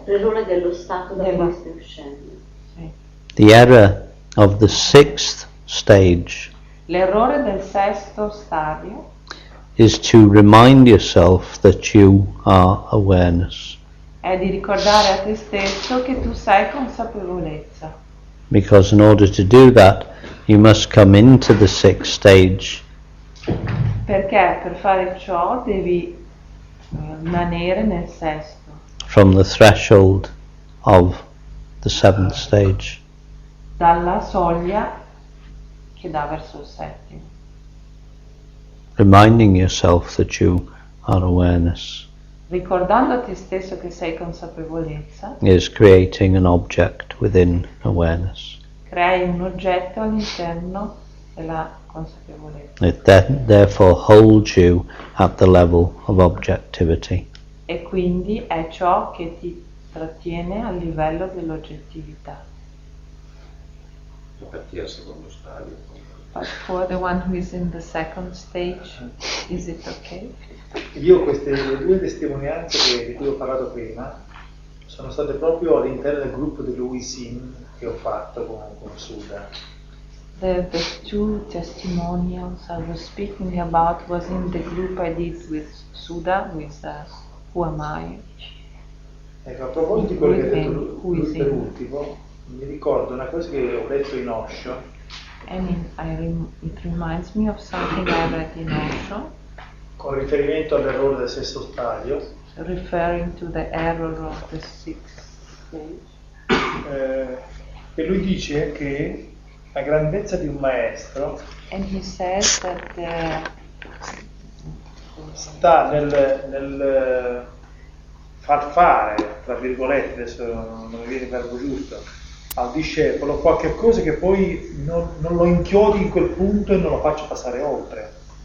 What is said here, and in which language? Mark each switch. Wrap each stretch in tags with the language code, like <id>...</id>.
<it>dello stato da cui stai uscendo. Sì.</it> <en>The error of the 6th stage</en> <it>L'errore del sesto stadio</it> <en>is to remind yourself that you are awareness.</en> <it>è di ricordare a te stesso che tu sei consapevolezza.</it> <en>Because in order to do that, you must come into the 6th stage</en> <it>Perché per fare ciò devi rimanere nel sesto,</it> <en>from the threshold of the 7th stage.</en> <it>dalla soglia che dà verso il settimo.</it> <en>Reminding yourself that you are awareness</en> <it>Ricordando a te stesso che sei consapevolezza,</it> <en>is creating an object within awareness.</en> <it>crei un oggetto all'interno della consapevolezza.</it> <en>It therefore holds you at the level of objectivity.</en> <it>E quindi è ciò che ti trattiene a livello dell'oggettività. Per chi è al secondo stadio.</it> <en>But for the one who is in the second stage, is it okay?</en> <it>Io queste 2 testimonianze di cui ho parlato prima sono state proprio all'interno del gruppo dell'Uisin che ho fatto con Suda.</it> <en>The 2 testimonials I was speaking about was in the group I did with Suda, with Who Am I?</en> <it>Ecco, a proposito di quello che ha detto lui per ultimo, mi ricordo una cosa che ho letto in Osho.</it> <en>And it reminds me of something I read in Osho,</en> <it>Con riferimento all'errore del sesto stadio,</it> <en>referring to the error of the 6th stage.</en> <it>e lui dice che la grandezza di un maestro</it> <en>And he says that</en> <it>sta nel far fare, tra virgolette, adesso non mi viene il verbo giusto, al discepolo qualche cosa che poi non lo inchiodi in quel punto e non lo faccia passare oltre.</it>